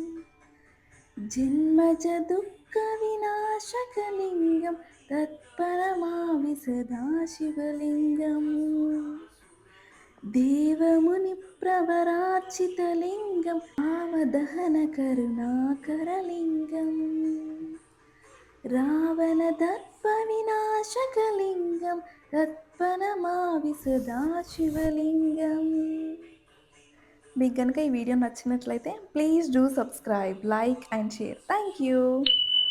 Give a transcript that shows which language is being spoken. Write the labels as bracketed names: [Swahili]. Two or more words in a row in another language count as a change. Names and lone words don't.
[Sanskrit] जन्मजदुःखविनाशकलिङ्गं तत्परमावि सदाशिवलिङ्गं देवमुनिप्रवरार्चितलिङ्गं भावदहनकरुणाकरलिङ्गम् रावणदर्पविनाशकलिङ्गं तत्परमावि सदाशिवलिङ्गं. [Telugu] మీకు కనుక ఈ వీడియో నచ్చినట్లయితే [English] please do subscribe, like and share. thank you.